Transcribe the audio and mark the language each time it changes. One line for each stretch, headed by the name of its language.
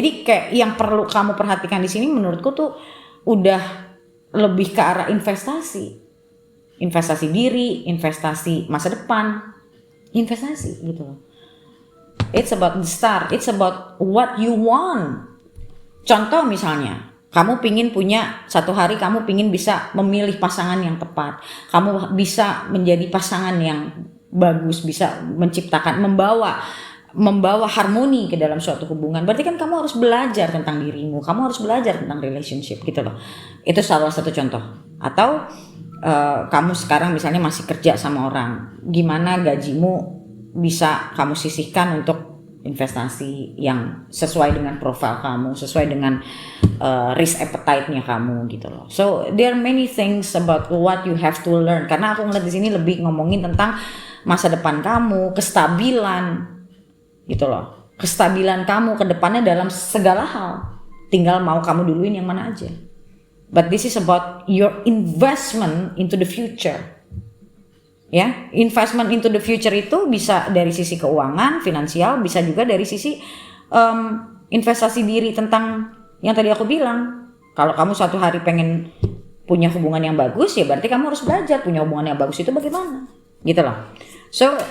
Indonesian: Jadi kayak yang perlu kamu perhatikan di sini menurutku tuh udah lebih ke arah investasi diri, investasi masa depan, investasi gitu loh.
English: It's about the start, it's about what you want.
Indonesian: Contoh misalnya, kamu pingin punya satu hari, kamu pingin bisa memilih pasangan yang tepat, kamu bisa menjadi pasangan yang bagus, bisa menciptakan, membawa harmoni ke dalam suatu hubungan. Berarti kan kamu harus belajar tentang dirimu, kamu harus belajar tentang relationship gitu loh. Itu salah satu contoh. Atau kamu sekarang misalnya masih kerja sama orang, gimana gajimu bisa kamu sisihkan untuk investasi yang sesuai dengan profil kamu, sesuai dengan risk appetite-nya kamu gitu loh.
English: So there are many things about what you have to learn.
Indonesian: Karena aku ngeliat di sini lebih ngomongin tentang masa depan kamu, kestabilan gitu loh. Kestabilan kamu ke depannya dalam segala hal. Tinggal mau kamu duluin yang mana aja.
English: But this is about your investment into the future.
Indonesian: Ya,
English: investment into the future
Indonesian: itu bisa dari sisi keuangan, finansial, bisa juga dari sisi investasi diri tentang yang tadi aku bilang. Kalau kamu suatu hari pengen punya hubungan yang bagus, ya berarti kamu harus belajar punya hubungan yang bagus itu bagaimana, gitu loh. So